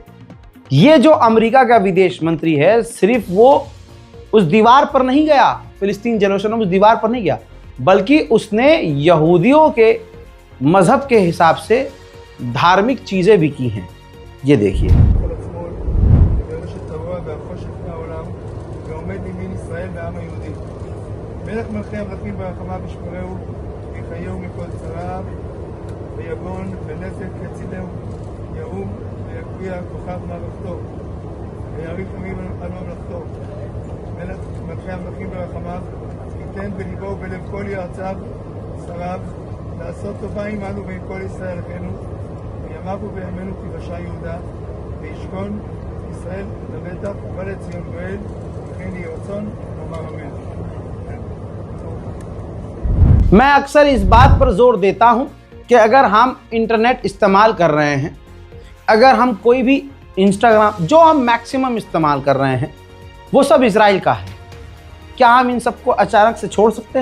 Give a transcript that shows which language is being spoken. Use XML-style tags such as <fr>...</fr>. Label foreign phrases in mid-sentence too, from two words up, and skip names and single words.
<hi>ये जो अमेरिका का विदेश मंत्री है, सिर्फ वो उस दीवार पर नहीं गया, फिलिस्तीन जेरूसलम उस दीवार पर नहीं गया, बल्कि उसने यहूदियों के मजहब के हिसाब से धार्मिक चीजें भी की हैं। ये देखिए,</hi> <he>מלך מלכי המלכים ברחמיו ישמרהו, יחיהו מכל צרעיו, ויגון ונזק יצילהו, יעום ויגביה כוכב מערכתו, ויאריך ימים על ממלכתו. מלך מלכי המלכים ברחמיו, ייתן בליבו ובלב כל יועציו, שריו, לעשות טובה עמנו ועם כל ישראל אחינו, וימיו ובימינו תיוושע יהודה, וישכון ישראל לבטח ובא לציון גואל, וכן יהי רצון נאמר אמן.</he> <hi>मैं अक्सर इस बात पर जोर देता हूं कि अगर हम इंटरनेट इस्तेमाल कर रहे हैं, अगर हम कोई भी इंस्टाग्राम, जो हम मैक्सिमम इस्तेमाल कर रहे हैं, वो सब इजराइल का है। क्या हम इन सबको अचानक से छोड़ सकते हैं?</hi>